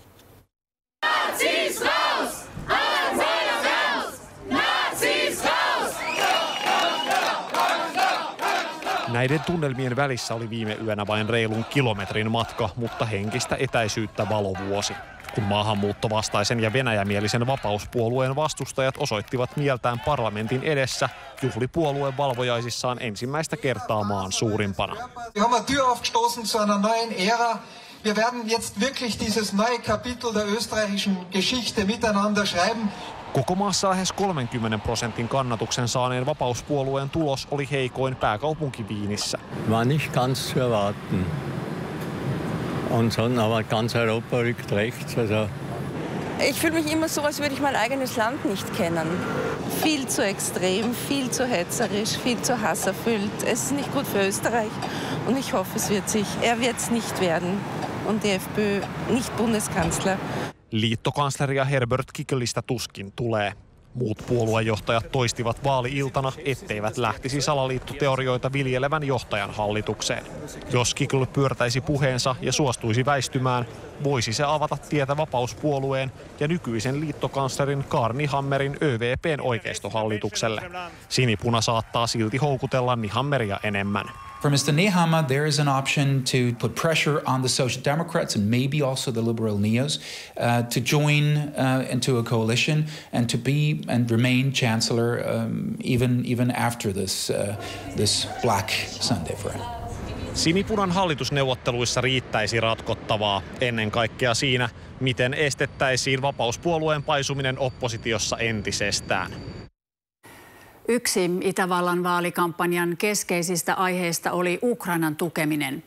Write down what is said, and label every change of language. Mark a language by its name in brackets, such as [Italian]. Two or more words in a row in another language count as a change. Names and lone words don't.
[Finnish] Näiden tunnelmien välissä oli viime yönä vain reilun kilometrin matka, mutta henkistä etäisyyttä valovuosi. Kun maahanmuuttovastaisen ja venäjämielisen Vapauspuolueen vastustajat osoittivat mieltään parlamentin edessä, juhli puolueen valvojaisissaan ensimmäistä kertaa maan suurimpana. [German] Wir haben eine Tür aufgestoßen zu einer neuen Ära. Wir werden jetzt wirklich dieses neue Kapitel der österreichischen Geschichte miteinander schreiben. [Finnish] Koko maassa lähes 30% kannatuksen saaneen Vapauspuolueen tulos oli heikoin pääkaupunki Wienissä. [German] War nicht ganz zu erwarten. Aber ganz Europa rückt rechts. Also. Ich fühle mich immer so, als würde ich mein eigenes Land nicht kennen. Viel zu extrem, viel zu hetzerisch, viel zu hasserfüllt. Es ist nicht gut für Österreich und ich hoffe, er wird es nicht werden und die FPÖ nicht Bundeskanzler. [Finnish] Liittokansleria Herbert Kikelistä tuskin tulee. Muut puoluejohtajat toistivat vaali-iltana, etteivät lähtisi salaliittoteorioita viljelevän johtajan hallitukseen. Jos Kikel pyörtäisi puheensa ja suostuisi väistymään, voisi se avata tietä Vapauspuolueen ja nykyisen liittokanslerin Karl Nyhammerin ÖVP:n oikeistohallitukselle. Sinipuna saattaa silti houkutella Nyhammeria enemmän. [English] For Mr. Nehammer, there is an option to put pressure on the Social Democrats and maybe also the Liberal Neos to join into a coalition and to be and remain Chancellor even after this Black Sunday for him. [Finnish] Sinipunan hallitusneuvotteluissa riittäisi ratkottavaa, ennen kaikkea siinä, miten estettäisiin Vapauspuolueen paisuminen oppositiossa entisestään. Yksi Itävallan vaalikampanjan keskeisistä aiheista oli Ukrainan tukeminen.